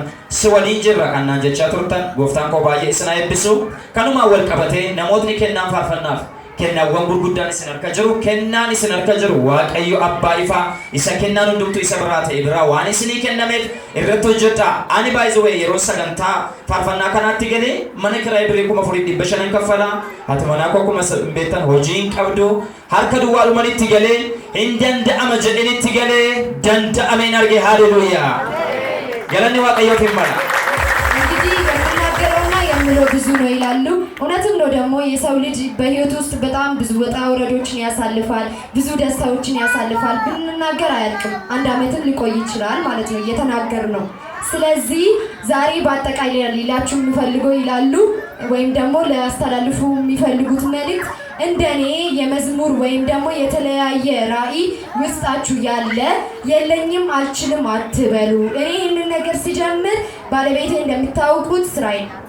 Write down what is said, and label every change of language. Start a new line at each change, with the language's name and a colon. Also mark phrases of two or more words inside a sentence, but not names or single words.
Oromo: si waliin jirra kannaan jechaa turtan gooftaan koo baay'ee isin eebbisu kanuma wal qabatee namootni kennaan faarfannaaf kennaawwan gurguddaan isin harka jiru kennaan isin harka jiru Waaqayyo abbaa ifaa isa kennaan hundumtuu isa biraa ta'e biraa waan isinii kennameef irratti hojjedhaa ani
English: by the way
Oromo: yeroo sagantaa faarfannaa kanaatti galee mana kiraa birrii 4500 kaffalaa hati manaa koo kuma beektan hojiin qabdu harka duwwaalumanitti galee hin danda'ama jedhanitti galee danda'ameen arge haleluuyaa galanni Waaqayyoof hin mala
Amharic: እንግዲህ የምናገረውና የሚያስተምረው ብዙ ነው ይላሉ። እውነትም ነው ደግሞ የሰው ልጅ በህይወት ውስጥ በጣም ብዙ ወጣ ውረዶችን ያሳልፋል፣ ብዙ ደስታዎችን ያሳልፋል። ብንናገር አያልቅም። 1 ዓመትም ሊቆይ ይችላል ማለት ነው እየተናገር ነው። ስለዚህ ዛሬ በአጠቃላይ ሊላችሁ የሚፈልገው ይላሉ ወይም ደግሞ ሊያስተላልፉ የሚፈልጉት መልእክት እንደኔ የመዝሙር ወይም ደግሞ የተለያየ ራዕይ ውስጣችሁ ያለ የለኝም አልችልም አትበሉ። እኔ ይህንን ነገር ሲጀምር ባለቤቴ እንደምታውቁት ስራዬ